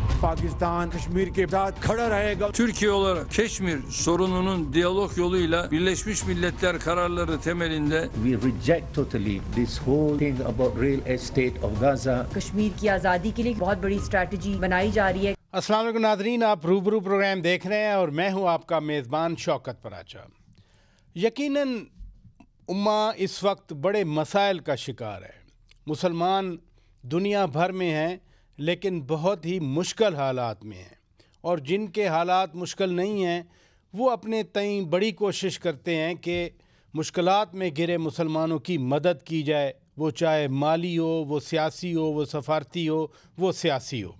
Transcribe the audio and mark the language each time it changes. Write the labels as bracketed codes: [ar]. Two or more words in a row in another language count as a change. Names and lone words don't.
[ur] Pakistan Kashmir کے ساتھ کھڑا رہے گا. [tr] Türkiye olarak Keşmir sorununun diyalog yoluyla Birleşmiş Milletler kararları temelinde [en] we reject totally this whole thing about real estate of Gaza. [ur] کشمیر کی آزادی کے لیے بہت بڑی اسٹریٹیجی بنائی جا رہی ہے. السلام علیکم ناظرین، آپ روبرو پروگرام دیکھ رہے ہیں اور میں ہوں آپ کا میزبان شوکت پراچہ. یقیناً امہ اس وقت بڑے مسائل کا شکار ہے. مسلمان دنیا بھر میں ہیں لیکن بہت ہی مشکل حالات میں ہیں، اور جن کے حالات مشکل نہیں ہیں وہ اپنے تئیں بڑی کوشش کرتے ہیں کہ مشکلات میں گرے مسلمانوں کی مدد کی جائے، وہ چاہے مالی ہو، وہ سیاسی ہو، وہ سفارتی ہو، وہ سیاسی ہو.